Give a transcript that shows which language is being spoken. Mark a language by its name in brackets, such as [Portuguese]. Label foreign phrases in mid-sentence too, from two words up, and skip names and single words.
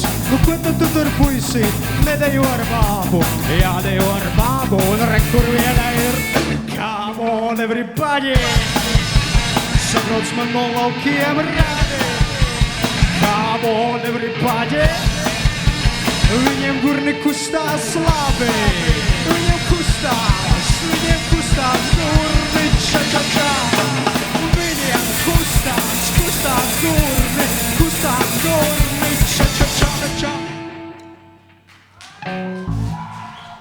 [Latvian] Nu, ko tad tu tur puisi? Nedejo ar bābu, jādejo ar bābu, un re, kur viena ir. [English] Come on everybody! [Latvian] Sabrauc man no laukiem rādi. [English] Come on everybody! [Latvian] Viņiem gurni kustās labi. Viņiem kustās gurni ča-ča-ča. Viņiem kustās gurni ča-ča-ča-ča.